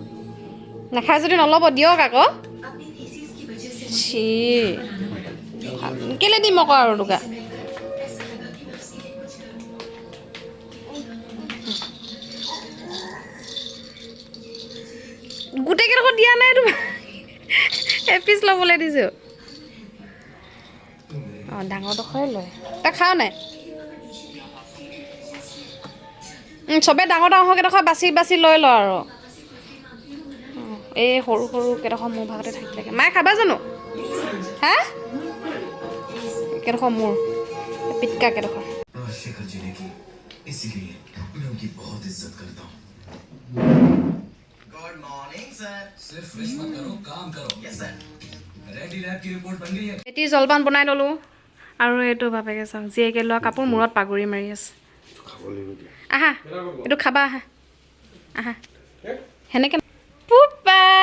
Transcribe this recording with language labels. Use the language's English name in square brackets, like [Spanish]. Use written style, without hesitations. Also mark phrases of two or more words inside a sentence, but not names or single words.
[Assamese] নাখায় যদি নল'ব দিয়ক আকৌ কেলৈ দিম আকৌ আৰু দুগা গোটেইকেইডোখৰ দিয়া নাই তোমাৰ এপিচ ল'বলৈ দিছোঁ অঁ ডাঙৰডোখৰে লয় তই খাৱ নাই চবে ডাঙৰ ডাঙৰ কেইডোখৰ বাছি বাছি লৈ ল আৰু এই সৰু সৰু কেইডোখৰ মোৰ ভাগতে থাকিলেগে মায়ে খাবা জানো হা কেডোখৰ মোৰ পিটকা কেডোখৰ [Hindi] शिखर जीने की इसीलिए मैं उनकी बहुत इज्जत करता हूँ [English] good morning sir [Hindi] सिर्फ विश मत करो काम करो [English] yes sir ready [Hindi] लैब की रिपोर्ट बन गई है [Assamese] এটি জলপান বনাই ল'লোঁ আৰু এইটো বাপেকে চাওক জীয়েকে লোৱা কাপোৰ মূৰত পাগুৰি মাৰি আছে খাব লাগিব দিয়া আহা এইটো খাবা আহা আহা সেনেকে পুপা